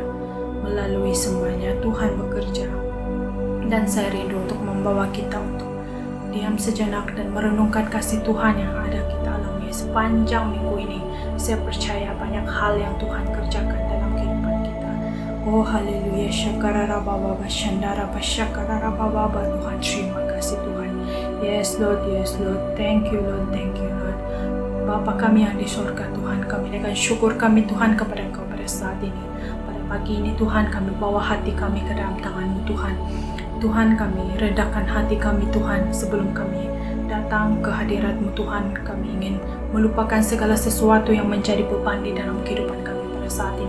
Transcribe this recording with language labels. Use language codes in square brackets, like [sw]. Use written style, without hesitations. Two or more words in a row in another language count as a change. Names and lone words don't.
[id] Melalui semuanya Tuhan bekerja, dan saya rindu untuk membawa kita untuk diam sejenak dan merenungkan kasih Tuhan yang ada kita alami sepanjang minggu ini. Saya percaya banyak hal yang Tuhan kerjakan dalam kehidupan kita. Oh haleluya, syakarara baba shandara basyakarara baba. Tuhan, terima kasih Tuhan. [en] Yes Lord, thank you Lord. [id] Bapa kami yang di surga, Tuhan, kami dengan syukur kami Tuhan kepada Engkau pada saat ini. Pada pagi ini Tuhan, kami bawa hati kami ke dalam tangan-Mu Tuhan. Tuhan, kami redahkan hati kami Tuhan sebelum kami datang ke hadirat-Mu Tuhan. Kami ingin melupakan segala sesuatu yang menjadi beban di dalam kehidupan kami pada saat ini.